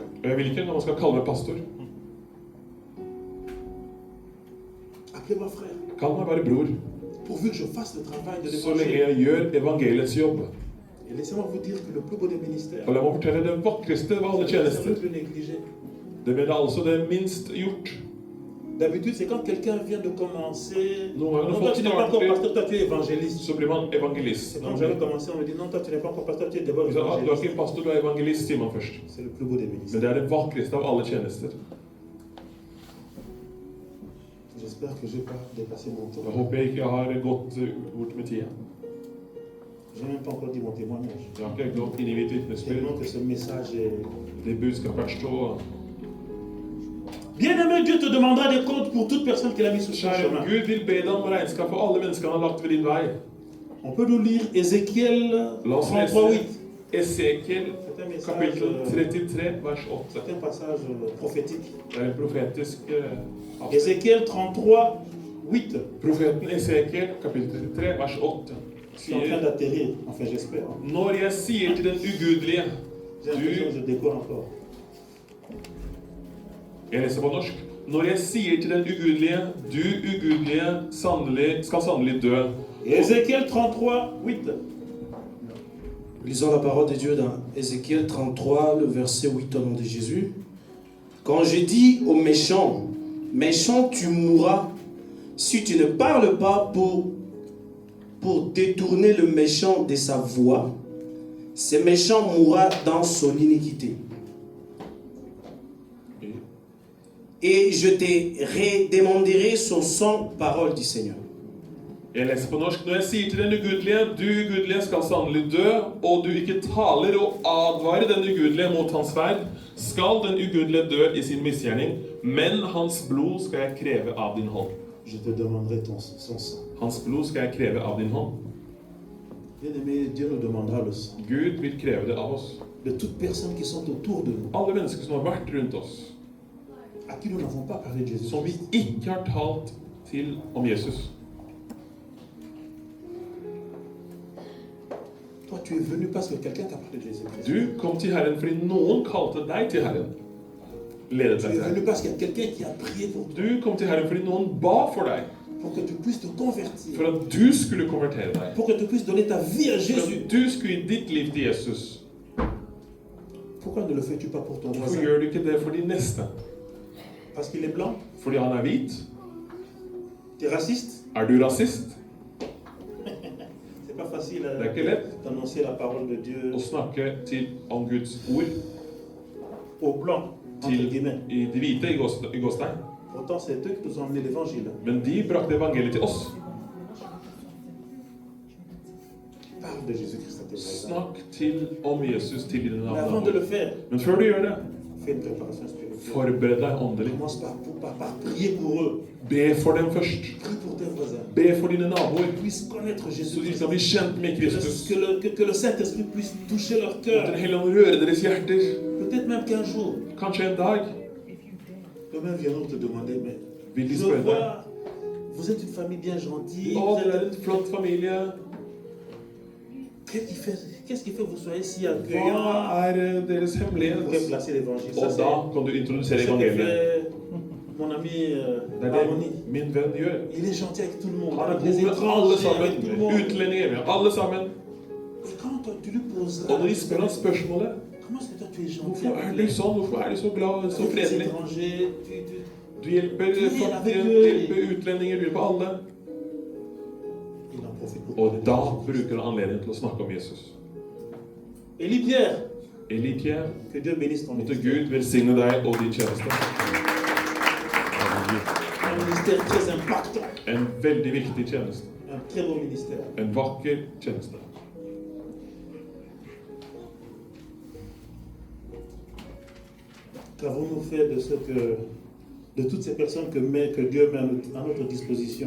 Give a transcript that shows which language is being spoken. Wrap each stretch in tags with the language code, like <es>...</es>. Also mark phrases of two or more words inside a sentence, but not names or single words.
<no>Og jeg vil ikke når man skal kalle meg pastor.</no> <fr>Appelez-moi frère.</fr> <no>Kall meg bare bror,</no> <fr>Pourvu que je fasse le travail de</fr> <no>så lenge</no> <fr>l'évangile.</fr> <no>jeg gjør evangeliets jobb.</no> <fr>Et laissez-moi vous dire que le plus beau des ministères,</fr> <no>Og la meg fortelle det vakreste av alle</no> <fr>c'est le</fr> <no>tjenester.</no> <fr>plus négligé.</fr> <no>Det blir altså det minst gjort.</no> <fr>D'habitude, c'est quand quelqu'un vient de commencer.</fr> <no>Noen ganger</no> <fr>Non,</fr> <no>når</no> <fr>toi,</fr> <no>folk</no> <fr>tu n'es pas encore</fr> <no>starter,</no> <fr>pasteur, toi, tu es évangéliste.</fr> <no>så blir man evangelist.</no> <fr>C'est quand j'avais commencé, on me dit non, toi, tu n'es pas encore pasteur, tu es d'abord</fr> <no>Hvis du er</no> <fr>évangéliste.</fr> <no>ikke pastor, du er evangelist, sier man først.</no> <fr>C'est le plus beau des</fr> <no>Men</no> <fr>ministères.</fr> <no>det er det vakreste av alle tjenester.</no> <fr>J'espère que je n'ai pas dépassé mon</fr> <no>Da</no> <fr>temps.</fr> <no>håper jeg ikke jeg har gått bort med tida.</no> <fr>Je n'ai même pas encore dit mon témoignage.</fr> <no>Jeg har ikke gått inn i mitt vitnesbyrd.</no> <fr>Tellement que ce message est...</fr> <no>Det budskapet er så</no> <fr>Bien-aimé, Dieu te demandera des comptes pour toute personne qu'il a mis sur son</fr> <no>Kjære</no> <fr>chemin.</fr> <no>Gud vil be deg om regnskap for alle mennesker han har lagt ved din vei.</no> <fr>On peut nous lire Ézéchiel</fr> <no>La oss</no> <fr>33, 8.</fr> <no>lese Esekiel</no> <fr>C'est un message,</fr> <no>kapittel 33, vers 8.</no> <fr>c'est un passage prophétique.</fr> <no>Det er en profetisk avsnitt.</no> <fr>Ézéchiel 33, 8.</fr> <no>Profeten Esekiel kapittel 33, vers 8</no> <fr>Je suis en train</fr> <no>sier:</no> <fr>d'atterrir, enfin j'espère.</fr> <no>Når jeg sier til den ugudelige</no> <fr>J'ai l'impression que je décolle encore.</fr> <no>Jeg leser på norsk. Når jeg sier til den ugudelige, du ugudelige skal sannelig dø.</no> <fr>Ézéchiel 33, 8. Lisons la parole de Dieu dans Ézéchiel 33, le verset 8 au nom de Jésus. Quand j'ai dit au méchant, méchant tu mourras, si tu ne parles pas pour détourner le méchant de sa voie, ce méchant mourra dans son iniquité. Et je te redémanderai son sang, parole du Seigneur.</fr> <no>Jeg leser på norsk. Når jeg sier til den ugudelige, du ugudelige skal sannelig dø, og du ikke taler og advarer den ugudelige mot hans ferd, skal den ugudelige dø i sin misgjerning, men hans blod skal jeg kreve av din hånd.</no> <fr>Je te demanderai son sang.</fr> <no>Hans blod skal jeg kreve av din hånd.</no> <fr>Bien-aimé, Dieu nous demandera le sang.</fr> <no>Gud vil kreve det av oss.</no> <fr>De toutes personnes qui sont autour de nous,</fr> <no>Alle mennesker som har vært rundt oss,</no> <fr>à qui nous n'avons pas parlé de Jésus.</fr> <no>som vi ikke har talt til om Jesus.</no> <fr>Toi, tu es venu parce que quelqu'un t'a parlé de Jésus.</fr> <no>Du kom til Herren fordi noen kalte deg til Herren. Ledet</no> <fr>Tu</fr> <no>deg</no> <fr>es</fr> <no>til</no> <fr>venu</fr> <no>Herren.</no> <fr>parce qu'il y a quelqu'un qui a prié pour toi,</fr> <no>Du kom til Herren fordi noen ba for deg,</no> <fr>pour que tu puisses te convertir,</fr> <no>for at du skulle konvertere deg.</no> <fr>pour que tu puisses donner ta vie à</fr> <no>For</no> <fr>Jésus.</fr> <no>at du skulle gi ditt liv til Jesus.</no> <fr>Pourquoi ne le fais-tu pas pour ton</fr> <no>Hvorfor</no> <fr>voisin?</fr> <no>gjør du ikke det for de neste?</no> <fr>Parce qu'il est blanc?</fr> <no>Fordi han er hvit?</no> <fr>Tu es raciste?</fr> <no>Er du rasist?</no> <fr>C'est pas facile</fr> <no>Det er ikke lett</no> <fr>d'annoncer la parole de Dieu</fr> <no>å snakke om Guds ord</no> <fr>aux blancs, entre</fr> <no>til</no> <fr>guillemets.</fr> <no>de hvite i gåstegn.</no> <fr>Pourtant, c'est eux qui nous ont emmené l'évangile.</fr> <no>Men de brakte evangeliet til oss.</no> <fr>Parle de Jésus-Christ à tes voisins.</fr> <no>Snakk om Jesus til dine</no> <fr>Mais avant de le</fr> <no>naboer.</no> <fr>faire,</fr> <no>Men før du gjør det,</no> <fr>fais une préparation spirituelle.</fr> <no>forbered deg åndelig.</no> <fr>Commence par prier pour eux.</fr> <no>Be for dem først.</no> <fr>Prie pour tes voisins.</fr> <no>Be for dine naboer,</no> <fr>Qu'ils puissent connaître</fr> <no>så de</no> <fr>Jésus.</fr> <no>skal bli kjent med Kristus.</no> <fr>Que le Saint-Esprit puisse toucher leur</fr> <no>At</no> <fr>cœur.</fr> <no>Den hellige ånd rører deres hjerter.</no> <fr>Peut-être même qu'un jour,</fr> <no>Kanskje en dag</no> <fr>eux-mêmes viendront te demander, mais</fr> <no>vil de</no> <fr>je</fr> <no>spørre deg:</no> <fr>vois, vous êtes une famille bien gentille.</fr> <no>Å,</no> <fr>vous</fr> <no>dere er</no> <fr>êtes-</fr> <no>en flott familie.</no> <fr>Qu'est-ce qui fait que vous soyez si</fr> <no>Hva</no> <fr>accueillants?</fr> <no>er deres</no> <fr>Vous pourrez</fr> <no>hemmelighet?</no> <fr>placer l'évangile. Ça,</fr> <no>Og</no> <fr>c'est</fr> <no>da kan du introdusere</no> <fr>ce que</fr> <no>evangeliet.</no> <fr>fait mon ami</fr> <no>Det er</no> <fr>Harmony.</fr> <no>det min venn gjør.</no> <fr>Il est gentil avec tout le monde.</fr> <no>Han er</no> <fr>Avec</fr> <no>god</no> <fr>les</fr> <no>med alle</no> <fr>étrangers, avec tout le</fr> <no>sammen.</no> <fr>monde.</fr> <no>Utlendinger med alle sammen.</no> <fr>Et quand toi, tu lui poses</fr> <no>Og når de spør han spørsmålet:</no> <fr>comment est-ce que toi tu es gentil</fr> <no>Hvorfor er</no> <fr>avec</fr> <no>du</no> <fr>les</fr> <no>sånn? Hvorfor er du så glad og så</no> <fr>avec les</fr> <no>fredelig?</no> <fr>étrangers?</fr> <no>Du hjelper fattige, du hjelper utlendinger, du hjelper alle.</no> <fr>Il en profite pour</fr> <no>Og da bruker han anledningen til å snakke om Jesus.</no> <fr>Élie Pierre,</fr> <no>Eli Pierre,</no> <fr>que Dieu bénisse ton</fr> <no>måtte</no> <fr>ministère.</fr> <no>Gud velsigne deg og din tjeneste.</no> <fr>Un ministère très impactant.</fr> <no>En veldig viktig tjeneste.</no> <fr>Un très beau ministère.</fr> <no>En vakker tjeneste.</no> <fr>Qu'avons-nous fait de toutes ces personnes que Dieu met à notre disposition?</fr>